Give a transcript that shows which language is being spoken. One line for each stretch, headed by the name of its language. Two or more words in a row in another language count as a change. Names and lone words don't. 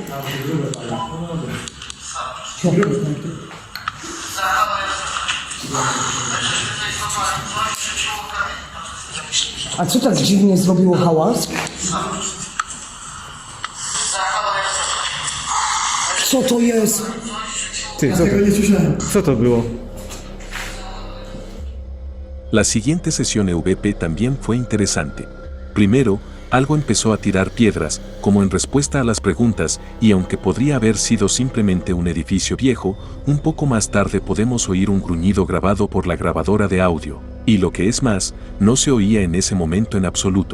Polish: A co tak dziwnie zrobiło hałas? Co to jest? Ty, co to było?
Spanish: La siguiente sesión EVP también fue interesante. Primero, algo empezó a tirar piedras, como en respuesta a las preguntas, y aunque podría haber sido simplemente un edificio viejo, un poco más tarde podemos oír un gruñido grabado por la grabadora de audio, y lo que es más, no se oía en ese momento en absoluto.